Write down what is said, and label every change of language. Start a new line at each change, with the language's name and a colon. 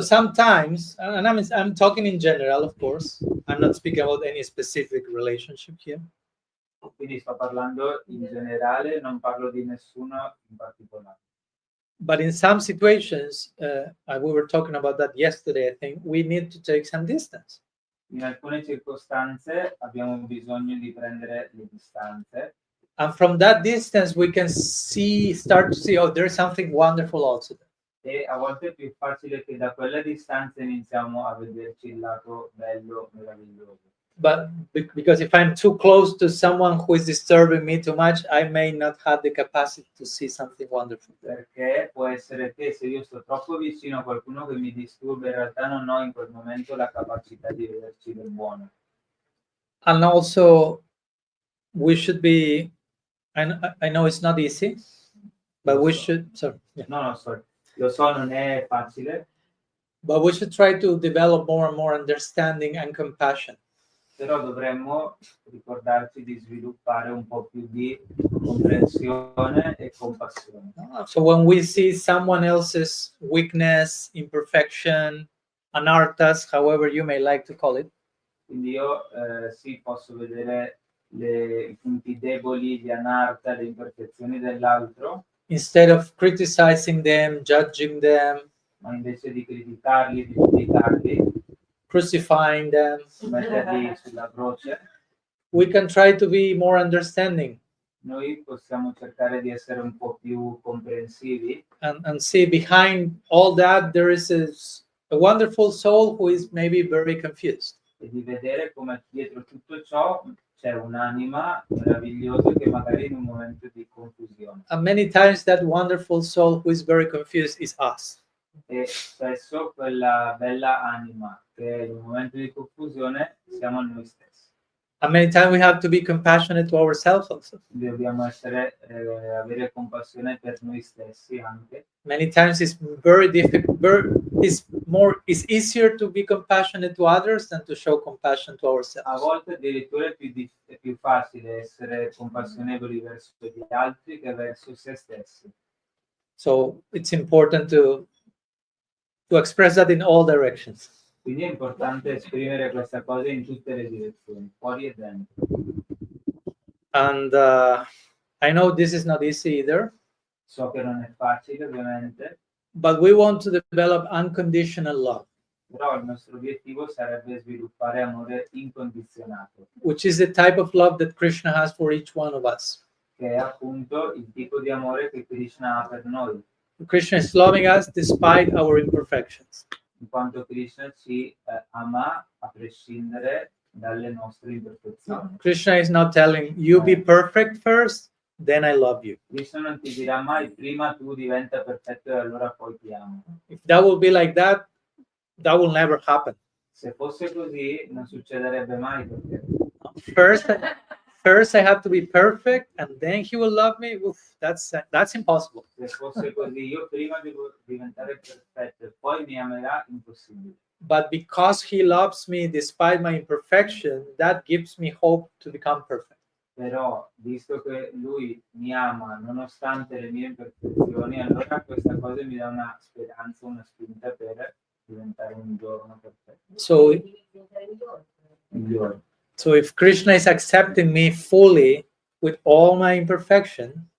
English: sometimes, and I'm talking in general, of course. I'm not speaking about any specific relationship here.
Italian: Quindi sto parlando in generale, non parlo di nessuno in particolare.
English: But in some situations, we were talking about that yesterday, I think, we need to take some distance.
Italian: In alcune circostanze abbiamo bisogno di prendere le distanze.
English: And from that distance, we can start to see, oh, there's something wonderful also there.
Italian: E a volte è più facile che da quella distanza iniziamo a vederci il lato bello, meraviglioso.
English: But because if I'm too close to someone who is disturbing me too much, I may not have the capacity to see something wonderful.
Italian: Perché può essere che se io sto troppo vicino a qualcuno che mi disturba, in realtà non ho in quel momento la capacità di vederci del buono.
English: And also, we should be, I know it's not easy, But we should, sorry, yeah. No, sorry.
Italian: Lo so, non è facile,
English: But we should try to develop more and more understanding and compassion.
Italian: però dovremmo ricordarci di sviluppare un po' più di comprensione e compassione.
English: So when we see someone else's weakness, imperfection, anarthas, however you may like to call it,
Italian: Quindi io sì, posso vedere i punti deboli, gli anarta, le imperfezioni dell'altro,
English: instead of criticizing them, judging them,
Italian: ma invece di criticarli, di giudicarli,
English: crucifying them,
Italian: metterli sulla croce,
English: we can try to be more understanding
Italian: noi possiamo cercare di essere un po' più comprensivi
English: and see behind all that there is a wonderful soul who is maybe very confused.
Italian: e di vedere come dietro tutto ciò c'è un'anima meravigliosa che magari in un momento di confusione.
English: And many times that wonderful soul who is very confused is us.
Italian: E spesso quella bella anima che in un momento di confusione siamo noi stessi.
English: And many times we have to be compassionate to ourselves also.
Italian: Dobbiamo avere compassione per noi stessi anche.
English: Many times it's very difficult. It's easier to be compassionate to others than to show compassion to
Italian: A
English: ourselves.
Italian: volte addirittura è più facile essere compassionevoli verso gli altri che verso se stessi.
English: So it's important to express that in all directions.
Italian: Quindi è importante esprimere questa cosa in tutte le direzioni, fuori e dentro.
English: And I know this is not easy either,
Italian: So che non è facile ovviamente,
English: but we want to develop unconditional love,
Italian: però il nostro obiettivo sarebbe sviluppare amore incondizionato,
English: which is the type of love that Krishna has for each one of us.
Italian: che è appunto il tipo di amore che Krishna ha per noi,
English: Krishna is loving us despite our imperfections.
Italian: in quanto Krishna ci ama a prescindere dalle nostre imperfezioni.
English: Krishna is not telling you be perfect first, then I love you.
Italian: Krishna non ti dirà mai prima tu diventa perfetto e allora poi ti amo.
English: If that will be like that, that will never happen.
Italian: Se fosse così non succederebbe mai perché
English: First I have to be perfect and then he will love me. Oof, that's impossible.
Italian: se fosse così io prima devo diventare perfetto e poi mi amerà, impossibile.
English: But because he loves me despite my imperfection, that gives me hope to become perfect.
Italian: Però visto che lui mi ama nonostante le mie imperfezioni, allora questa cosa mi dà una speranza, una spinta per diventare un giorno perfetto,
English: So
Italian: migliore.
English: So if Krishna is accepting me fully with all my imperfection,